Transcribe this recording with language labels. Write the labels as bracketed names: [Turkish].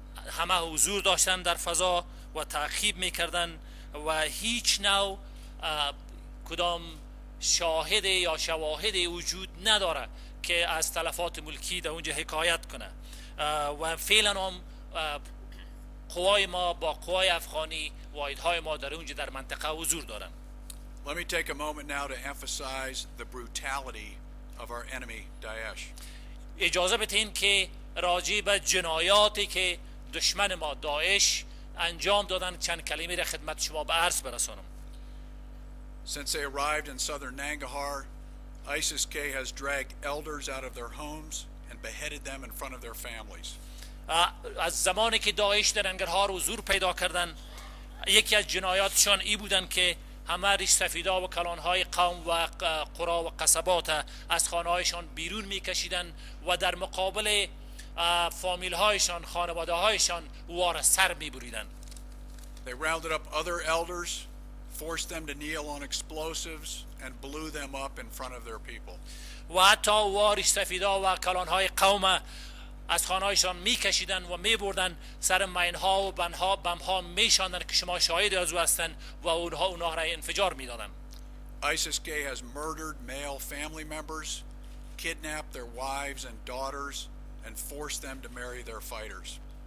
[Persian] همه حضور داشتن در فضا و تعقیب میکردن و هیچ نوع کدام شاهد یا شواهد وجود نداره که از تلفات ملکی در اونجا حکایت کنه و فعلا هم قوای ما با قوای افغانی واحدهای ما در اونجا در منطقه حضور دارن. [English] Let me take a moment now to emphasize the brutality of our enemy, Daesh. [Persian] اجازه بدین که راجع به جنایاتی که دشمن ما داعش انجام دادن چند کلمه را خدمت شما به عرض برسانم. [English] Since they arrived in southern Nangarhar, ISIS-K has dragged elders out of their homes and beheaded them in front of their families. [Persian] از زمانی که داعش در ننگرهار حضور پیدا کردن یکی از جنایاتشان ای بودن که همه ریش سفیدا و کلانهای قوم و قرا و قصبات از خانه‌هایشان بیرون میکشیدن و در مقابل فامیل هایشان، خانواده هایشان وار سر میبریدن. [English] They rounded up other elders, forced them to kneel on explosives and blew them up in front of their people. [Persian] و حتی وارش سفیدا و کلانهای قوم از خانهایشان میکشیدن و میبردن سر مینها و بمها میشاندن که شما شاهد از او هستن و اونها را انفجار میدادن. [English] ISIS-K has murdered male family members, kidnapped their wives and daughters, and forced them to marry their fighters.